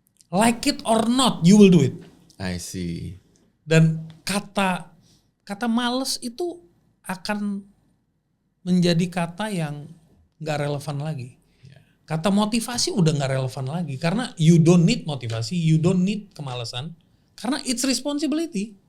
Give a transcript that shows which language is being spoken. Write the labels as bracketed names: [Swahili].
[English] Like it or not, you will do it. I see. [Indonesian] Dan kata males itu akan menjadi kata yang gak relevan lagi. Kata motivasi udah gak relevan lagi. Karena [English] you don't need motivasi, you don't need kemalasan. Karena it's responsibility.